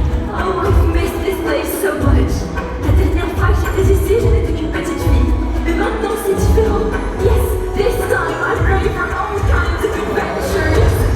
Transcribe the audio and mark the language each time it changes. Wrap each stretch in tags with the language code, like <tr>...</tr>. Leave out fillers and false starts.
<en>Oh, I've missed this place so much.</en> <fr>La dernière fois que j'étais ici, je n'étais qu'une petite fille. Mais maintenant, c'est différent.</fr> <en>Yes, this time I'm ready for all kinds of adventures.</en>